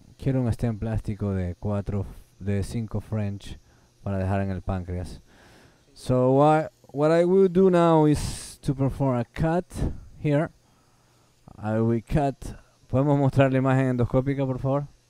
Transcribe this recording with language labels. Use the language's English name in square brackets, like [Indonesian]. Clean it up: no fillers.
[Spanish] Quiero un stem plástico de 5 French para dejar en el páncreas. [English] So what I will do now is to perform a cut here. I will cut. [Spanish] ¿Podemos mostrar la imagen endoscópica, por favor?